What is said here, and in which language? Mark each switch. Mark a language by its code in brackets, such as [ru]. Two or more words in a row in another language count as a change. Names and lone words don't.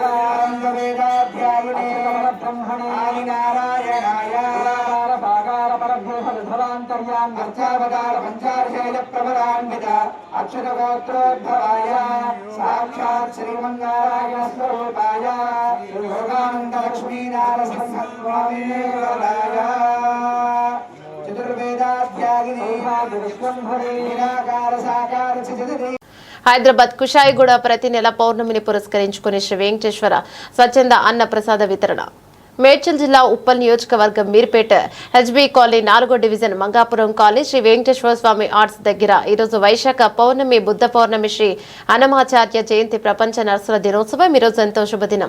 [sa] वेदाध्यायिने ब्रह्मणे आदिनारायणाय साकार परब्रह्मविभवान्तर्याम्यर्चावतार पञ्चार्षेय प्रवरान्वित अक्षतगोत्रोद्भवाय साक्षात् श्रीमन्नारायण स्वरूपाय योगानन्द लक्ष्मीनारसिंहस्वामिने चतुर्वेदाध्यायिने विश्वम्भरे निराकार साकार चिदिति [te] హైదరాబాద్ కుషాయిగూడ ప్రతి నెల పౌర్ణమిని పురస్కరించుకుని శ్రీ వెంకటేశ్వర స్వచ్ఛంద అన్న ప్రసాద వితరణ. మేడ్చల్ జిల్లా ఉప్పల్ నియోజకవర్గం మీర్పేట హెచ్బీ కాలనీ 4వ డివిజన్ మంగాపురం కాలనీ శ్రీ వెంకటేశ్వర స్వామి ఆర్ట్స్ దగ్గర ఈరోజు వైశాఖ పౌర్ణమి బుద్ధ పౌర్ణమి శ్రీ అన్నమాచార్య జయంతి ప్రపంచ నర్సుల దినోత్సవం ఈరోజు ఎంతో శుభదినం.